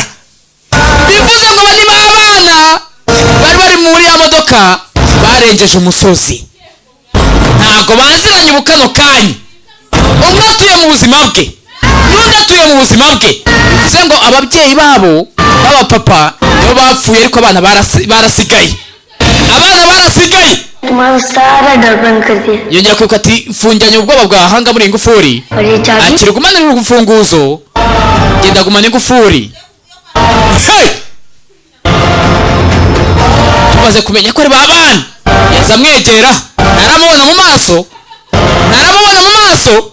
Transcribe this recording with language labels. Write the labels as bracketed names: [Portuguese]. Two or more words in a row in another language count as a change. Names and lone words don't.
[Kinyarwanda] Bivuze ngo niba abana bari muri ya modoka barengeje umusozi, ntago baziranye ubukano kanya. Umwe atuye mu buzima bwe, n'undi atuye mu buzima bwe. Bivuze ngo ababyeyi babo b'abapapa nibo bapfuye, ariko abana barasigaye, abana barasigaye. [Hindi] तुम्हारा सारा डर बंद कर दिया। [Kinyarwanda] Yongera kwibuka ati mfungiranye ubwoba bwahanga muri ingufuri. Akiri gumanira urufunguzo, genda gumana ingufuri. Tumaze kumenya ko ari babana, yaza amwegera, ntaramubona mu maso, ntaramubona mu maso.